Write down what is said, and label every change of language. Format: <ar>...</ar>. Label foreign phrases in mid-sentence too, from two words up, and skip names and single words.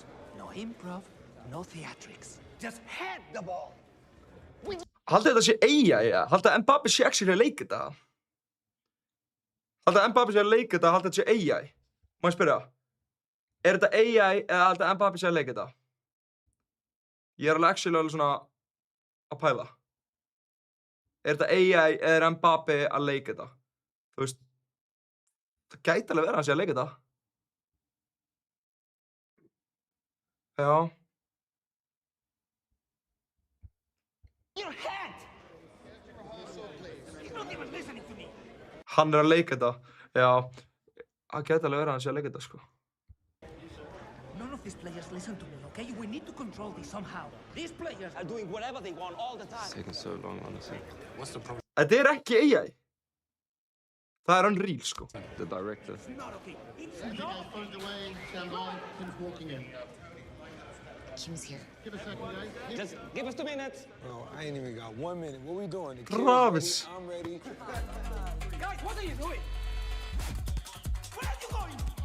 <en>No improv, no theatrics. Just head the ball.</en> <is>Haldið þetta sé AI, ja? Haldið að Mbappé sé actually að leika þetta? Haldið að Mbappé sé að leika þetta, haldið þetta sé AI? Má ég spyrja? Er þetta AI eða haldið að Mbappé sé að leika þetta? Ég er alveg actually alveg svona að pæla. Er þetta AI eða er Mbappé að leika þetta? Þú veist, það gæti alveg verið að hann sé að leika þetta. Já.</is> <en>Your head! He's not even listening to me.</en> <is>Hann er að leika þetta. Já. Það gæti alveg verið að hann sé að leika þetta, sko.</is> <en>None of these players listen to me, okay? We need to control this somehow. These players are doing whatever they want all the time. It's taking so long, honestly. What's the problem?</en> <is>Þetta er ekki AI. Það er Unreal, sko.</is> <en>The director. It's not okay. It's As you not guys put it away, stand by. Kim's walking in. Kim's here. Give a second, guys. Just give us 2 minutes. Bro, I ain't even got 1 minute. What we doing? The kid's Travis. ready, I'm ready. Guys, what are you doing? Where are you going?</en>